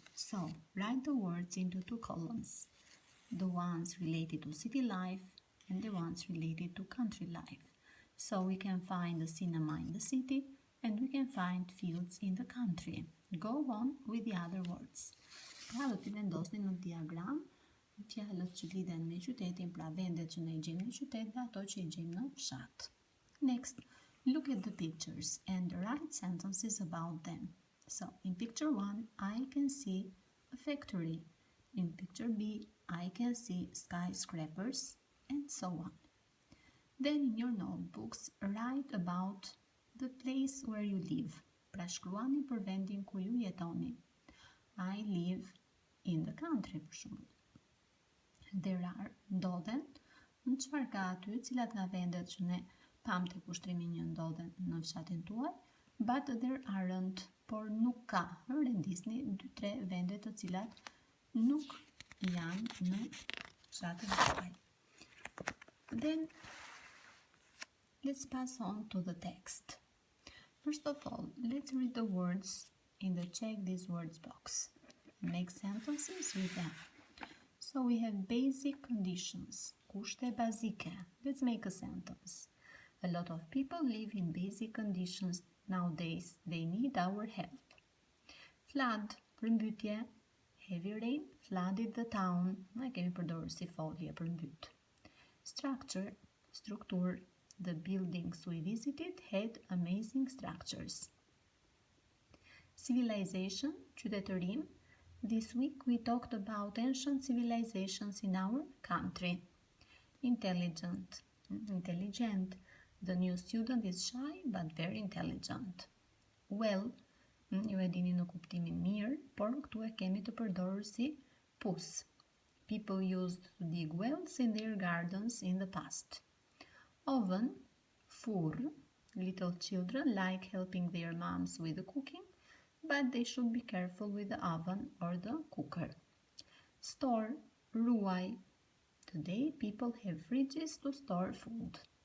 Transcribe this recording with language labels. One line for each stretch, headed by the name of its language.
English: So, write the words into two columns, the ones related to city life and the ones related to country life. So we can find the cinema in the city and we can find fields in the country. Go on with the other words.
Albanian: Pra do t'i vendosni në diagram fjalët që lidhen me qytetin, pra vendet që ne i gjejmë në qytet dhe ato që i gjejmë në fshat.
English: Next, look at the pictures and write sentences about them. So, in picture 1, I can see a factory. In picture B, I can see skyscrapers, and so on. Then in your notebooks, write about the place where you live.
Albanian: Pra shkruani për vendin ku ju jetoni.
English: I live in the country,
Albanian: për shembull.
English: There are,
Albanian: ndodhen, në çfarë ka aty, cilat nga vendet që ne pam te kushtrimi 1 ndodhen në fshatin tuaj,
English: but there aren't,
Albanian: por nuk ka. Rendisni 2-3 vende të cilat nuk janë në fshatin tuaj.
English: Then, let's pass on to the text. First of all, let's read the words in the check these words box. Make sentences with them. So we have basic conditions,
Albanian: kushte bazike.
English: Let's make a sentence. A lot of people live in basic conditions nowadays. They need our help. Flood, përmbytje. Heavy rain flooded the town.
Albanian: Ne kemi përdorur si folje përmbyt.
English: Structure, struktur. The buildings we visited had amazing structures. Civilization, qytetërim. This week we talked about ancient civilizations in our country. Intelligent, intelligent. The new student is shy but very intelligent.
Albanian: Well, ju e dini në kuptimin mirë, por këtu e kemi të përdorur si pus.
English: People used to dig wells in their gardens in the past. Oven, furr. Little children like helping their moms with the cooking, but they should be careful with the oven or the cooker. Store, ruaj. Today people have fridges to store food.